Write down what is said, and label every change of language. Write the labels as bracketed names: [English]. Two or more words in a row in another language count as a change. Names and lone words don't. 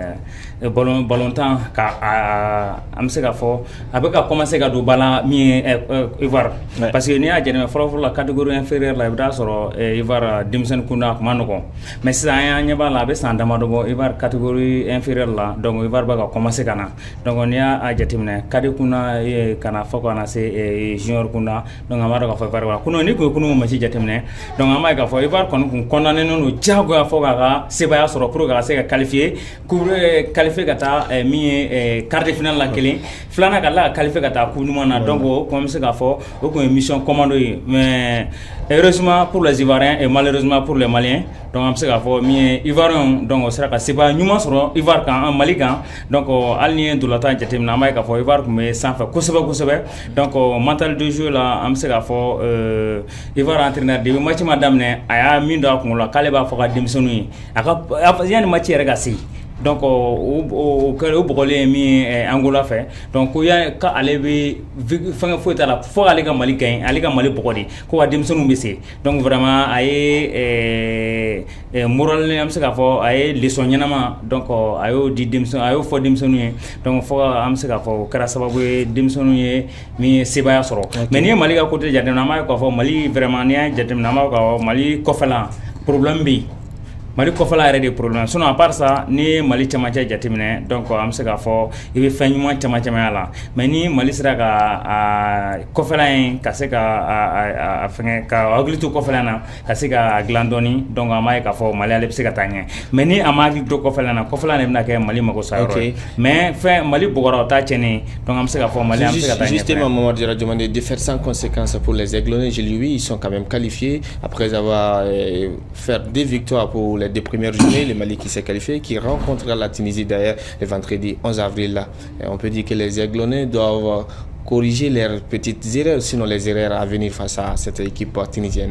[Bambara] balontan ka an bɛ se k'a fɔ a bɛ ka commencer ka don bala min ye Ivoire [French] parce que [Bambara] n'i y'a jateminɛ fɔlɔ la [French] catégorie inférieure [Bambara] la i bɛ taa sɔrɔ Ivoire denmisɛnnin kunda a kun ma nɔgɔn mais sisan an ɲɛ b'a la a bɛ san damadɔ bɔ Ivoire [French] catégorie inférieure [Bambara] la donc Ivoire bɛ ka commencer ka na donc n'i y'a jateminɛ kuna kana fɔ kana se junior kuna donc an b'a dɔn k'a fɔ Ivoire kuna ni kun ye match jateminɛ donc an b'a ye k'a fɔ Ivoire kɔni kun condamné don diyagoya fɔ k'a ka sebaya sɔrɔ [French] pour que [Bambara] ka se ka qualifier ka taa min ye [French] quart de finale [Bambara] la kelen filanan ka la qualifier ka taa [French] coupe du monde [Bambara] na donc o kun bɛ se k'a fɔ o kun ye [French] mission commando [Bambara] ye [French] mais heureusement pour les Ivoiriens et malheureusement pour les Maliens [Bambara] donc an bɛ se k'a fɔ min ye Ivoiriens donc o sera ka sebaya ɲuman sɔrɔ Ivoire kan Mali kan donc hali ni ye ndolantan jateminɛ an b'a ye k'a fɔ Ivoire kun bɛ sanfɛ kosɛbɛ donc [French] mental de jeu [Bambara] la an bɛ se k'a fɔ Ivoire [French] entraîneur de match [Bambara] ma daminɛ a y'a min don a kunkolo la k'ale b'a fɔ ka denmisɛnninw ye a ka yanni match yɛrɛ ka se donc o bɔgɔlen min Angola fɛ donc ko k'ale bɛ fɛngɛ foyi t'a la fo ale ka Mali gagner ale ka Mali bɔgɔ de ko ka denmisɛnninw bɛ se [French] donc vraiment [Bambara] a ye moral an bɛ se k'a fɔ a ye leçon ɲɛnama donc a y'o fɔ denmisɛnninw ye donc fo an bɛ se k'a fɔ o kɛra sababu ye denmisɛnninw ye min ye sebaya sɔrɔ mais n'i ye Mali ka côté jateminɛ an b'a ye k'a fɔ Mali vraiment n'i y'a jateminɛ an b'a ye k'a fɔ Mali kɔfɛla problème bɛ yen. Mali kɔfɛla yɛrɛ de problème [French] sinon à part ça [Bambara] ni Mali camancɛ jateminɛ donc an bɛ se k'a fɔ i bɛ fɛn ɲuman caman y'a la mais ni Mali sera ka kɔfɛla in ka se ka fɛngɛ ka hakili to kɔfɛla na ka se ka dilan dɔɔni donc an b'a ye k'a fɔ Mali ale bɛ se ka taa ɲɛ mais ni a ma hakili to kɔfɛla na kɔfɛla de bɛna kɛ Mali mago sa yɔrɔ ye mais fɛn Mali bɔgɔra o t'a tiɲɛnen donc an bɛ se k'a fɔ Mali an bɛ se ka taa ɲɛ. [French] Justement Mamadou Diarra Diomandé, défaite sans conséquence pour les Aiglonnais, ils sont quand même qualifiés après avoir fait 2 victoires pour les 2 premières journées. Le Mali qui s'est qualifié, qui rencontrera la Tunisie d'ailleurs le vendredi 11 avril. Là. Et on peut dire que les Aiglonnais doivent corriger leurs petites erreurs, sinon les erreurs à venir face à cette équipe tunisienne.